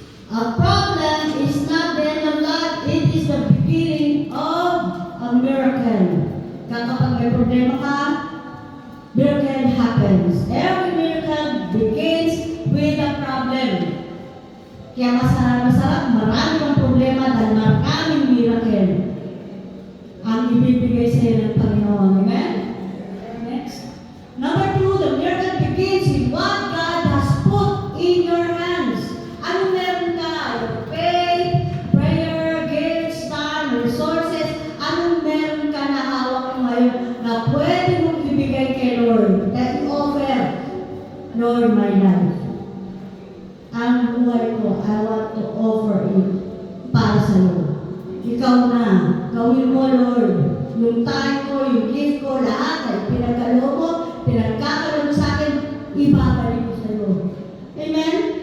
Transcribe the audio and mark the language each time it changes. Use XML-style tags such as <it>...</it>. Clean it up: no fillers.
<en>A problem is not the end of life. It is the beginning of a miracle.</en> <tl>Kapag may problema ka,</tl> <en>miracle happens. Every miracle begins with a problem.</en> <tl>Kaya masarap, marami ang problema dahil maraming miracle ang ibibigay sa iyo ng Panginoon.</tl> <en>Amen? Next. Number 2, the miracle begins with what God has put in your hands.</en> <tl>Ano meron ka?</tl> <en>Faith, prayer, gifts, time, resources.</en> <tl>Anong meron ka na hawak mo ngayon na pwede mong ibigay kay Lord?</tl> <en>That you offer, Lord, my life.</en> <tl>Ang buhay ko,</tl> <en>I want to offer it</en> <tl>para sa iyo. Ikaw na, gawin mo, Lord. Yung time ko, yung gift ko, lahat ay pinagkaloob mo, pinagkakaroon mo sa akin, ibabalik ko sa iyo. Amen?</tl>